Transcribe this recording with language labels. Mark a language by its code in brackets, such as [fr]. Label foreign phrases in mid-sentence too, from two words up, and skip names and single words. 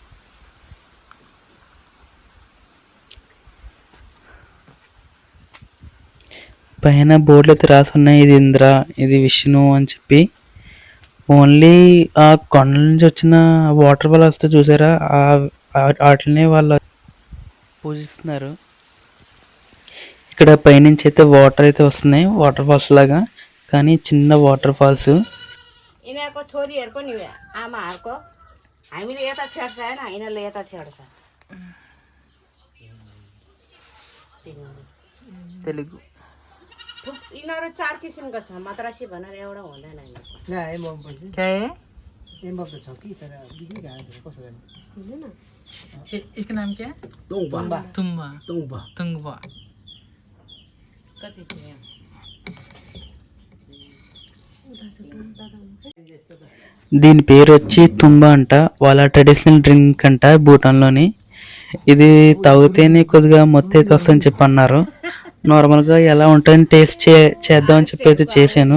[te] పైన బోర్డులు అయితే రాసి ఉన్నాయి, ఇది ఇంద్ర, ఇది విష్ణు అని చెప్పి. ఓన్లీ ఆ కొండల నుంచి వచ్చిన [en] water fall [te] వస్తే చూసారా, వాటిని వాళ్ళు పూజిస్తున్నారు. ఇక్కడ పైనుంచి అయితే వాటర్ అయితే వస్తున్నాయి, [en] water falls [te] లాగా, కానీ చిన్న [en] water falls. [ne] यिनीहरूको छोरीहरूको नि आमाहरूको हामीले यता छेड्छ होइन, यिनीहरूले यता छेड्छ। तेलुगु यिनीहरू 4 किसिमको छ, मद्रासी भनेर एउटा हुँदैन यिनीहरूको। [hi] क्या है? [ne] छ कि तर बिग्री गएको छ, कसो गर्ने? [hi] इसका नाम क्या है? [ne] टोङबा तुम्बा। टोङबा तुंगबा। कति छ यहाँ? [te] దీని పేరు వచ్చి తుంబా అంట. వాళ్ళ [en] traditional drink [te] అంట భూటాన్లోని. ఇది తాగితేనే కొద్దిగా మొత్తం అయితే వస్తుందని చెప్పి అన్నారు. నార్మల్గా ఎలా ఉంటుందని టేస్ట్ చేద్దామని చెప్పి అయితే చేశాను.